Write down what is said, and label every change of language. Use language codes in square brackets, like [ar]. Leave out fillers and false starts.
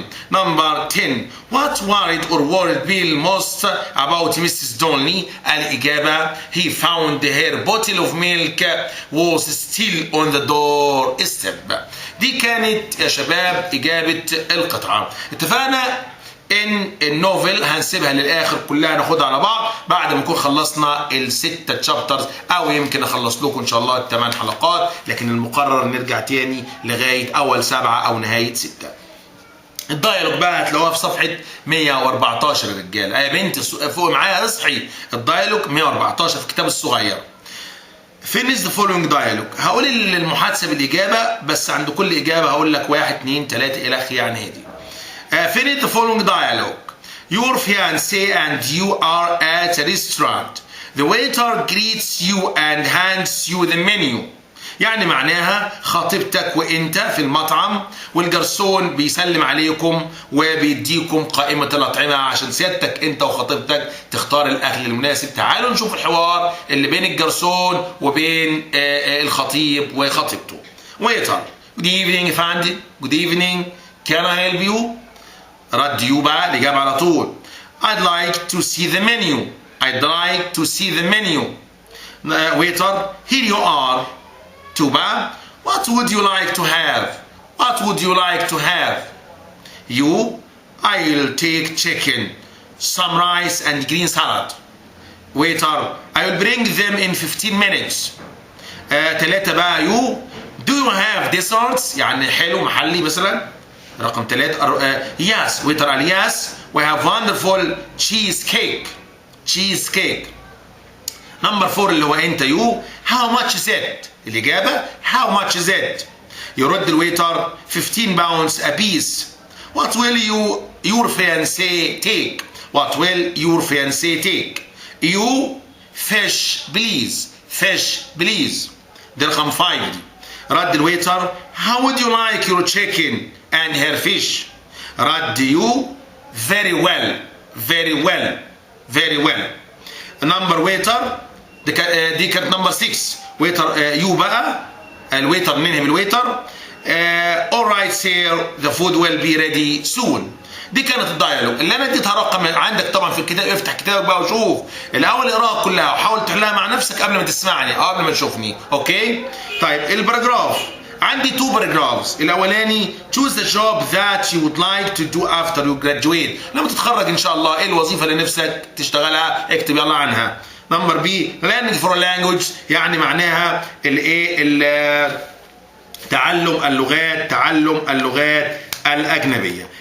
[en] Number 10 What worried or worried Bill most about Mrs. Donnelly [ar] الإجابة [en] he found her bottle of milk was still on the doorstep. [ar] دي كانت يا شباب إجابة القطعة. اتفقنا ان النوفل هنسيبها للاخر كلها ناخدها على بعض بعد ما نكون خلصنا ال6 تشابترز او يمكن اخلص لكم ان شاء الله ال8 حلقات، لكن المقرر نرجع تاني لغايه اول 7 او نهايه 6. الدايلوج بقى هتلاقوها في صفحه 114 يا رجاله. يا بنت فوق معايا اصحي، الدايلوج 114 في الكتاب الصغير. [en] finish the following dialogue. [ar] هقول المحادثه بالاجابه، بس عند كل اجابه هقول لك 1 2 3 الى اخره يعني هادي. [en] finish the following dialogue. Your fiancé and you are at a restaurant. The waiter greets you and hands you the menu. [ar] يعني معناها خطيبتك وانت في المطعم والجرسون بيسلم عليكم وبيديكم قائمة الأطعمة عشان سيادتك انت وخطيبتك تختار الأكل المناسب. تعالوا نشوف الحوار اللي بين الجرسون وبين الخطيب وخطيبته. [en] Waiter. Good evening فندم. Good evening. Can I help you? [ar] رد يو بقى الإجابة على طول. [en] I'd like to see the menu. I'd like to see the menu. Waiter. Here you are. Tuba, what would you like to have? What would you like to have? You, I'll take chicken, some rice and green salad. Waiter, I'll bring them in 15 minutes. [ar] تلاتة بقى [en] you, do you have desserts؟ [ar] يعني حلو محلي مثلا. [en] رقم 3 yes. Waiter [ar] قال [en] yes, we have wonderful cheesecake. Cheesecake. Number 4 [ar] اللي هو انت [en] you, how much is it؟ [ar] الإجابة [en] how much is it؟ [ar] يرد الويتر [en] 15 pounds a piece. What will your fiancé take? What will your fiancé take? You fish please. Fish please. [ar] دي رقم 5 دي. رد الويتر [en] how would you like your chicken and her fish؟ [ar] رد [en] you very well. Very well. Very well. Number waiter [ar] دي كانت نمبر 6. ويتر يو بقى الويتر ننهي بالويتر. [en] alright sir the food will be ready soon. [ar] دي كانت الدايلوج اللي انا اديتها رقم عندك طبعا في الكتاب. افتح كتابك بقى وشوف الاول اقراها كلها وحاول تحلها مع نفسك قبل ما تسمعني او قبل ما تشوفني. اوكي طيب الباراجراف عندي 2 باراجرافز. الاولاني [en] choose the job that you would like to do after you graduate. [ar] لما تتخرج ان شاء الله ايه الوظيفه اللي نفسك تشتغلها اكتب يلا عنها. نمبر بي [en] learning for a language [ar] يعني معناها الايه تعلم اللغات الاجنبيه.